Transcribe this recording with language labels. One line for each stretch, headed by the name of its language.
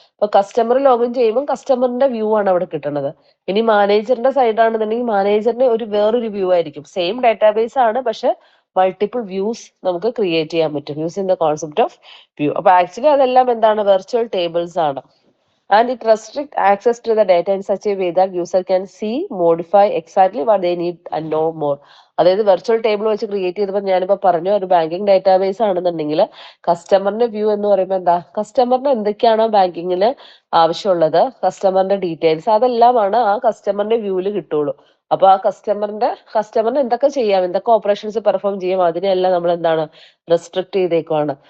Malayalam: അപ്പൊ customer login ചെയ്യുമ്പോൾ കസ്റ്റമറിന്റെ view ആണ് അവിടെ കിട്ടുന്നത്. ഇനി മാനേജറിന്റെ സൈഡ് ആണെന്നുണ്ടെങ്കിൽ മാനേജറിന് വേറൊരു വ്യൂ ആയിരിക്കും. സെയിം ഡാറ്റാബേസ് ആണ്, പക്ഷെ മൾട്ടിപ്പിൾ വ്യൂസ് നമുക്ക് ക്രിയേറ്റ് ചെയ്യാൻ പറ്റും
English: Using the concept of view.
Malayalam: അപ്പൊ ആക്ച്വലി അതെല്ലാം എന്താണ്, വെർച്വൽ ടേബിൾസ് ആണ്.
English: And it restricts access to the data in such a way that user can see, modify exactly what they need and no more.
Malayalam: അതായത് virtual table വെച്ച് create ചെയ്തപ്പോൾ ഞാനിപ്പോ പറഞ്ഞു ഒരു ബാങ്കിങ് ഡാറ്റാബേസ് ആണെന്നുണ്ടെങ്കിൽ കസ്റ്റമറിന്റെ വ്യൂ എന്ന് പറയുമ്പോൾ എന്താ, കസ്റ്റമറിന് എന്തൊക്കെയാണോ ബാങ്കിങ്ങിൽ ആവശ്യമുള്ളത്, കസ്റ്റമറിന്റെ ഡീറ്റെയിൽസ് അതെല്ലാമാണ് ആ കസ്റ്റമറിന്റെ വ്യൂവിൽ കിട്ടുള്ളൂ. അപ്പൊ ആ കസ്റ്റമറിന് എന്തൊക്കെ ചെയ്യാം, എന്തൊക്കെ ഓപ്പറേഷൻസ് പെർഫോം ചെയ്യാം, അതിനെല്ലാം നമ്മൾ എന്താണ് റെസ്ട്രിക്ട് ചെയ്തേക്കുവാണ്.